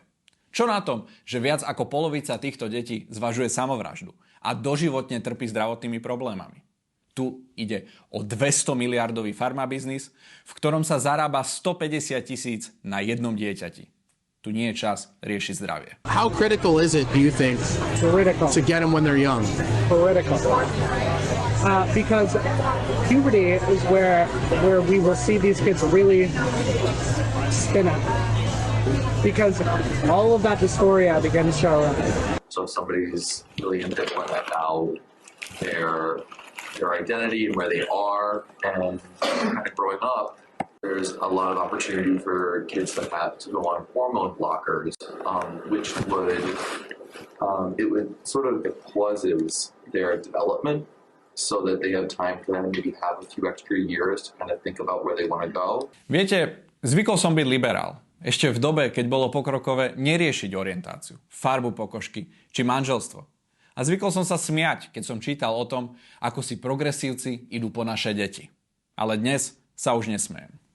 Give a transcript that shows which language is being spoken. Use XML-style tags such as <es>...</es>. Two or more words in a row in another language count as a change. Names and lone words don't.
<sk>Čo na tom, že viac ako polovica týchto detí zvažuje samovraždu a doživotne trpí zdravotnými problémami? Tu ide o 200 miliardový farmabiznis, v ktorom sa zarába 150 000 na jednom dieťati. Tu nie je čas riešiť zdravie.</sk> <en>How critical is it, do you think, to get them when they're young? Critical. Because puberty is where we will see these kids really spin up. Because all of that dysphoria begins to show up. So if somebody's really indifferent about their identity and where they are, and kind of growing up, there's a lot of opportunity for kids that have to go on hormone blockers, which would sort of pauses their development so that they have time to maybe have a few extra years to kind of think about where they want to go.</en> <sk>Viete, zvykol som byť liberál. Ešte v dobe, keď bolo pokrokové neriešiť orientáciu, farbu pokožky či manželstvo. A zvykol som sa smiať, keď som čítal o tom, ako si progresívci idú po naše deti. Ale dnes sa už nesmejem.</sk>